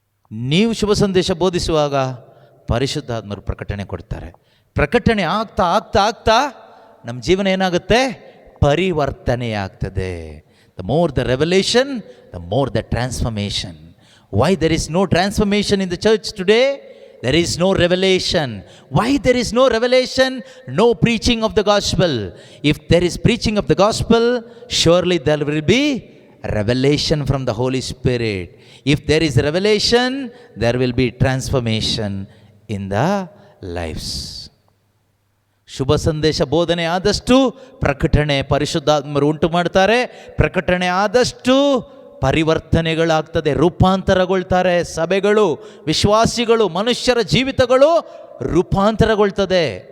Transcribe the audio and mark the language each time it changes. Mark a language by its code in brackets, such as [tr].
[kn] ನೀವು ಶುಭ ಸಂದೇಶ ಬೋಧಿಸುವಾಗ ಪರಿಶುದ್ಧಾತ್ಮರು ಪ್ರಕಟಣೆ ಕೊಡ್ತಾರೆ. ಪ್ರಕಟಣೆ ಆಗ್ತಾ ಆಗ್ತಾ ಆಗ್ತಾ ನಮ್ಮ ಜೀವನ ಏನಾಗುತ್ತೆ? ಪರಿವರ್ತನೆ ಆಗ್ತದೆ. [en] The more the revolution, the more the transformation. Why there is no transformation in the church today? There is no revelation. Why there is no revelation? No preaching of the gospel. If there is preaching of the gospel, surely there will be revelation from the Holy Spirit. If there is revelation, there will be transformation in the lives. [kn] ಶುಭ ಸಂದೇಶ ಬೋಧನೆ ಆದಷ್ಟು ಪ್ರಕಟಣೆ ಪರಿಶುದ್ಧಾತ್ಮರು ಉಂಟು ಮಾಡ್ತಾರೆ. ಪ್ರಕಟಣೆ ಆದಷ್ಟು ಪರಿವರ್ತನೆಗಳಾಗ್ತದೆ, ರೂಪಾಂತರಗೊಳ್ತಾರೆ. ಸಭೆಗಳು, ವಿಶ್ವಾಸಿಗಳು, ಮನುಷ್ಯರ ಜೀವಿತಗಳು ರೂಪಾಂತರಗೊಳ್ತದೆ.